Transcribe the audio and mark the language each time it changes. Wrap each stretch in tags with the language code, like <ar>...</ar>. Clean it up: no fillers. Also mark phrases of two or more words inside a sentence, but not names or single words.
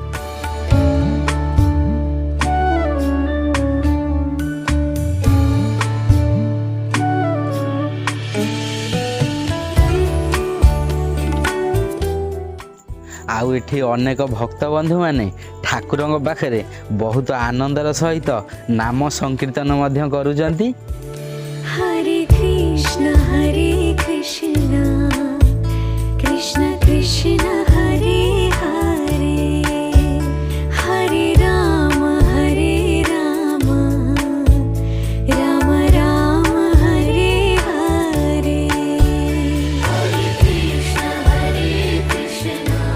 <or>ଆଉ ଏଠି ଅନେକ ଭକ୍ତ ବନ୍ଧୁ ମାନେ ଠାକୁରଙ୍କ ପାଖରେ ବହୁତ ଆନନ୍ଦର ସହିତ ନାମ ସଂକୀର୍ତ୍ତନ ମଧ୍ୟ କରୁଛନ୍ତି।</or> <sa>हरे कृष्ण कृष्ण कृष्ण हरे हरे हरे राम राम राम हरे हरे हरे कृष्ण कृष्ण</sa>